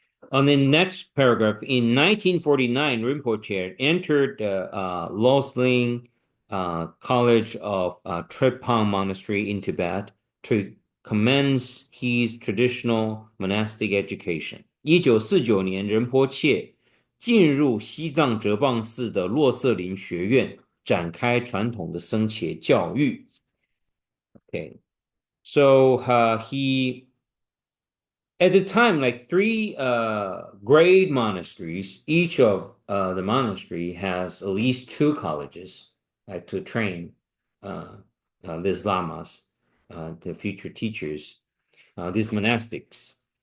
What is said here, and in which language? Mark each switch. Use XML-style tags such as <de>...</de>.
<en>On the next paragraph, in 1949, Rinpoche entered the Losling College of Trepang Monastery in Tibet to commence his traditional monastic education.</en> <zh>1949年，仁波切进入西藏哲蚌寺的洛色林学院，展开传统的僧伽教育。</zh> <en>Okay, so he at the time, like 3 grade monasteries, each of the monastery has at least 2 colleges, like to train these lamas, the future teachers, these monastics.</en>